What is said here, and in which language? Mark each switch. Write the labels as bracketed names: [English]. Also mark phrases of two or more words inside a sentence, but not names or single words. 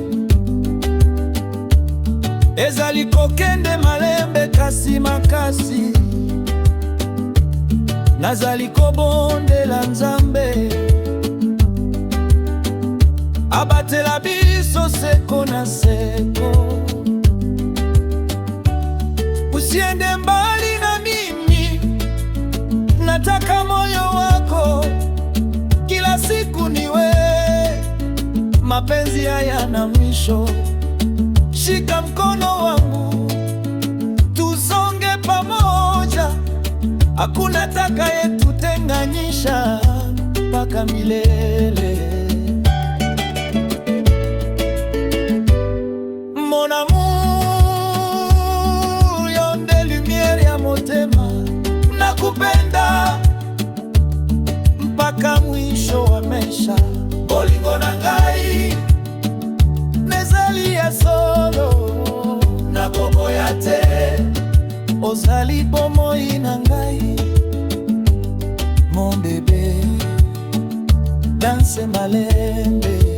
[Lingala] Ezali kokende malembe kasi makasi. Nazali kobondela Nzambe abatela biso seko na seko. [Swahili] Usiende mbali na mimi, nataka moyo wako kila siku niwe. Mapenzi haya na mwisho, shika mkono wangu tusonge pamoja. Hakuna atakayetutenganisha mpaka milele. [French] Mon amour, [Lingala] yo nde lumiere ya motema. [Swahili] Nakupenda mpaka mwisho wa maisha. [Lingala] Bolingo na ngai nezali ya solo. ozali bomoi na ngai, [French] mon bébé, [Lingala] danse malembe.